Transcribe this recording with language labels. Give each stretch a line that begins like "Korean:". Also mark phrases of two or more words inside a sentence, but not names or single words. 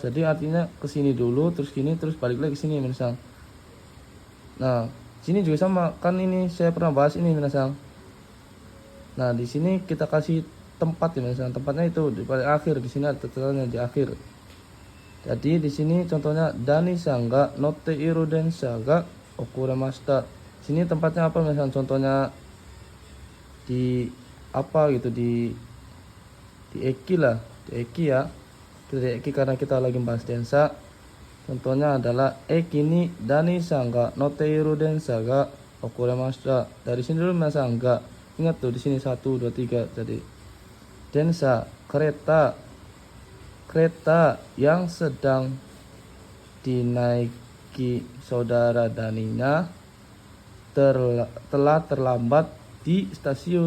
Indonesian: Jadi artinya ke sini dulu, terus gini, terus balik lagi ke sini misalnya. Nah, sini juga sama kan, ini saya pernah bahas ini misalnya. Nah, di sini kita kasih tempat ya misalnya. Tempatnya itu di paling akhir, di sini ada tatarannya di akhir. Jadi di sini contohnya
Japanese: ダニさんが乗っている電車が遅れました.
Indonesian: Sini tempatnya apa misalnya, contohnya di apa gitu, di eki lah, di eki ya. Kita di eki karena kita lagi bahas densa. Contohnya adalah
Japanese: 駅にダニさんが乗っている電車が遅れました.
Indonesian: Dari sini dulu misalnya ga. Ingat tuh di sini 1, 2, 3 tadi. Densa, kereta yang sedang dinaiki saudara Daninya telah terlambat di stasiun.